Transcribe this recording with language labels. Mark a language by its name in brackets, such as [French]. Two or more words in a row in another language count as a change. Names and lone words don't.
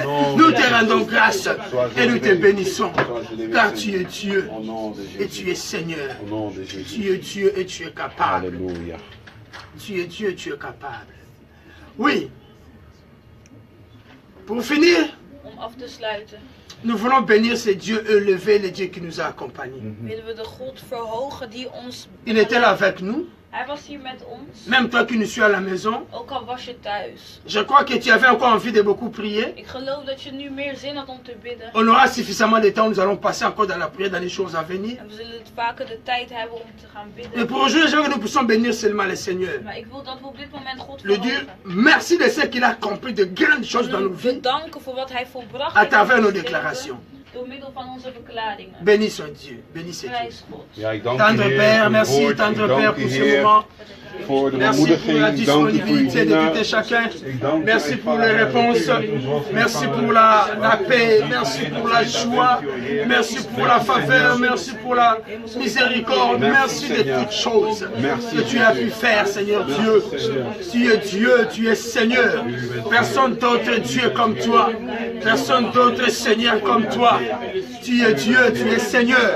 [French] Nous te rendons grâce et nous te bénissons, car tu es Dieu et tu es Seigneur. Tu es Dieu et tu es capable. Tu es Dieu et tu es capable. Oui. Pour finir, [Dutch] Om af te sluiten, [French] nous voulons bénir ce Dieu élevé, le Dieu qui nous a accompagnés. [Dutch] willen we de God verhogen die ons [French] Il était là [Dutch] begeleidt. [French] avec nous, [Dutch] Hij was hier met ons, [French] même toi qui nous suis à la maison. [Dutch] ook al was je thuis. [French] Je crois que tu avais encore envie de beaucoup prier. [Dutch] Ik geloof dat je nu meer zin had om te bidden. [French] On aura suffisamment de temps, nous allons passer encore dans la prière, dans les choses à venir. [Dutch] En we zullen het vaker de tijd hebben om te gaan [French] Mais [Dutch] bidden. [French] pour aujourd'hui, je veux que nous puissions bénir seulement le Seigneur. [Dutch] Maar ik wil dat we op dit moment God [French] Le Dieu, [Dutch] verhogen. [French] merci de ce qu'il a accompli de grandes choses [Dutch] We [French] dans nos [Dutch] willen [French] vies [Dutch] bedanken voor wat hij volbracht [French] à [Dutch] heeft in [French] travers nos [Dutch] ons leven, [French] déclarations. [Dutch] door middel van onze verklaringen. [French] Bénissons Dieu. Bénissez Dieu. [Dutch] Prijs God. Ja, ik dank u, [French] Tendre [Dutch] Heer, [French] Père, [Dutch] voor uw [French] merci, [Dutch] woord. [French] tendre [Dutch] Ik [French] Père, [Dutch] dank u, [French] pour ce [Dutch] Heer, [French] moment. [Dutch] voor de [French] Merci pour la [Dutch] bemoediging. Ik dank u voor uw [French] disponibilité de [Dutch] dienaar. [French] tout et chacun. [Dutch] Ik dank u, [French] Merci [Dutch] mijn [French] pour les [Dutch] Vader, [French] réponses. [Dutch] dat u ons was, [French] Merci [Dutch] Vader. [French] pour la paix. Merci pour la joie. Merci pour la faveur. Merci pour la miséricorde. Merci de toutes choses que tu as pu faire, Seigneur Dieu. Tu es Dieu, tu es Seigneur. Personne d'autre Dieu comme toi. Personne d'autre Seigneur comme toi. Tu es Dieu, tu es Seigneur.